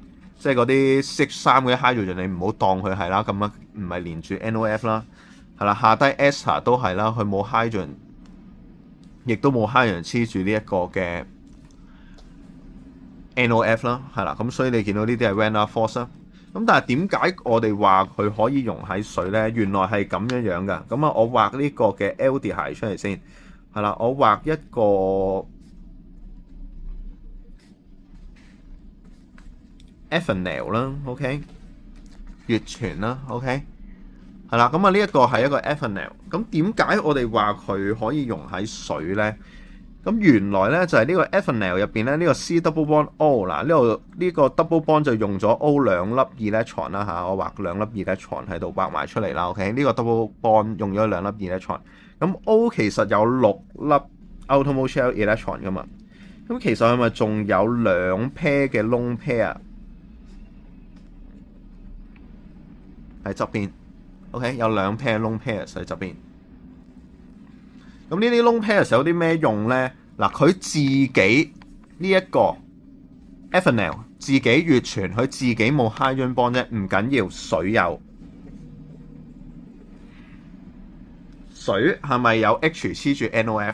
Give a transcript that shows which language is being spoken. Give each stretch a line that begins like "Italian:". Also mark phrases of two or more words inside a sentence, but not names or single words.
Cantonese: 即係嗰啲 CH3 嗰啲 hydrogen， 你唔好當佢係啦，咁啊唔係連住 NOF 啦，係啦，下低 ester 都係啦，佢冇 hydrogen， 亦都冇 hydrogen 黐住呢一個嘅 NOF 啦，係啦，咁所以你見到呢啲係
English: van der Waals
Cantonese: 啦。咁但係點解我哋話佢可以溶喺水咧？原來係咁樣樣㗎。咁啊，我畫呢個嘅 aldehyde 出嚟先，係啦，我畫一個 ethanol 啦 ，OK， 乙醛啦 ，OK， 係啦。咁啊，呢一個係一個 ethanol。咁點解我哋話佢可以溶喺水咧？咁原來咧就係呢個 ethanol 入邊咧，呢個
English: C double bond O
Cantonese: 嗱，呢度呢個
English: double bond
Cantonese: 就用咗 O 兩粒 electron 啦嚇，我畫兩粒 electron 喺度畫埋出嚟啦。OK， 呢個 double bond 用咗兩粒 electron， 咁 O 其實有6粒
English: outer shell electron
Cantonese: 噶嘛，咁其實係咪仲有
English: 2 pair
Cantonese: 嘅
English: lone pair
Cantonese: 喺側邊 ？OK， 有
English: 2 pair lone pairs
Cantonese: 喺側邊。咁呢啲
English: lone pairs
Cantonese: 有啲咩用咧？嗱，佢自己呢一個 ethanol 自己乙醛，佢自己冇
English: hydrogen bond
Cantonese: 啫，唔緊要，水有。水係咪有 H 黐住 NOF？